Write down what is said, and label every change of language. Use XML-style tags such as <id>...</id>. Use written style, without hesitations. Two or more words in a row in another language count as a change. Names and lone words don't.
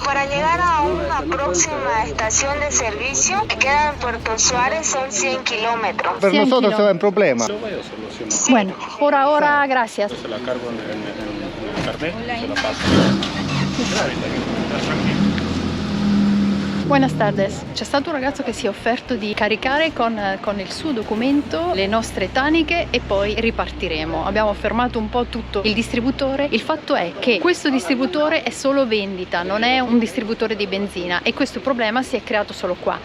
<es>Para llegar a una próxima estación de servicio que queda en Puerto Suárez son 100 kilómetros.</es> <it>Per 100</it> <es>nosotros kilómetros.</es> <it>è un problema.</it> <es>Bueno, por ahora, gracias. Se la cargo en el carnet, se la paso. Buenas tardes.</es> <it>C'è stato un ragazzo che si è offerto di caricare con il suo documento le nostre taniche e poi ripartiremo. Abbiamo fermato un po' tutto il distributore. Il fatto è che questo distributore è solo vendita, non è un distributore di benzina e questo problema si è creato solo qua.</it>